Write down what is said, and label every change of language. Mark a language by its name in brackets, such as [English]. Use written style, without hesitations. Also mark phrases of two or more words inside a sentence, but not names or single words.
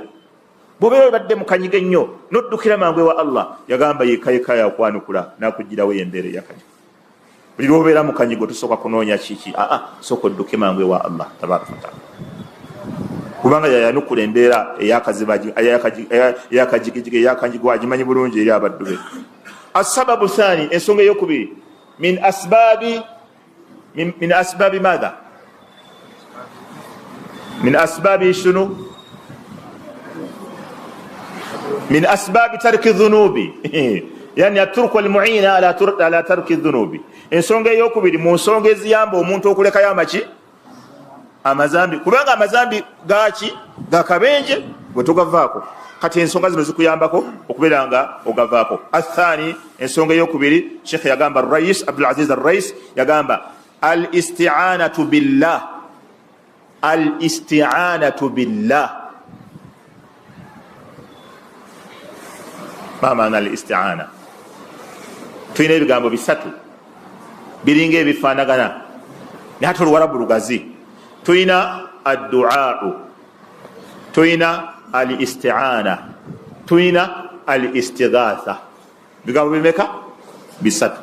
[Ganda] bw'obeera obadde mu kanyigo ennyo n'oddukira mangu ewa Allah, yagamba yekayeka yakwanukula n'akugirawo embeera eyakanyigo. buli lw'obeera mu kanyigo tusooka kunoonya kiki? sooka odduke mangu ewa Allah [Arabic] تبارك وتعالى, [Ganda] kubanga yayanukula embeera eyakajigijigi eyakanyigo agimanyi bulungi eri abaddu be. [Arabic] السبب الثاني [Ganda] ensonga eyokubiri [Arabic] من أسباب ماذا من أسباب شنو من أسباب ترك الذنوب يعني أترك المعينة على ترك الذنوب. [Ganda] ensonga eyokubiri mu nsonga eziyamba omuntu okulekayo amazambi, kubanga amazambi gaki gakabenje gwe togavaako. kati ensonga zino zikuyambako okubeera nga ogavaako. athani ensonga eyokubiri Sheikh yagamba Rais Abdul Aziz Rais yagamba [Arabic] الاستعانة بالله. ما معنى الاستعانة? [Ganda] tulina ebigambo bisatu biringa ebifaanagana naye ate oluwarabu lugazi. tulina ad-du'a, tulina al-isti'ana, tulina al-istighatha. bigambo bimeka? bisatu.